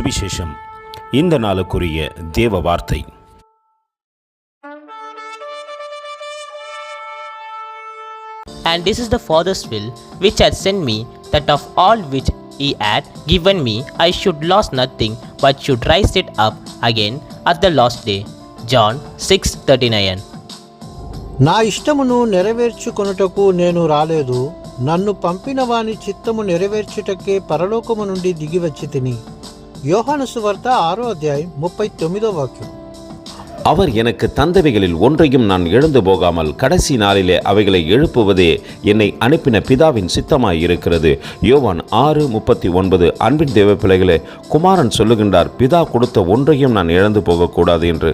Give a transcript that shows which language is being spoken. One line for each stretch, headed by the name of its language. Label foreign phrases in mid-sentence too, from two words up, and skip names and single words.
Tamil: சுவிசேஷம். இந்த நாளுக்குரிய தேவ வார்த்தை.
English: And this is the Father's will which hath sent me, that of all which he had given me I should lose nothing, but should raise it up again at the last day. John 6:39.
Telugu: నా ఇష్టమును నెరవేర్చుకొనుటకు నేను రాలేదు, నన్ను పంపిన వాని చిత్తము నెరవేర్చుటకే పరలోకము నుండి దిగివచ్చి తిని.
Tamil: யோహాను சுவார்த்த 6:39. அவர் எனக்கு தந்தவைகளில் ஒன்றையும் நான் எழுந்து போகாமல் கடைசி நாளிலே அவைகளை எழுப்புவதே என்னை அனுப்பின பிதாவின் சித்தமாய் இருக்கிறது. யோவான் 6:39. அன்பின் தேவ பிள்ளைகளே, குமாரன் சொல்லுகின்றார், பிதா கொடுத்த ஒன்றையும் நான் இழந்து போகக்கூடாது என்று.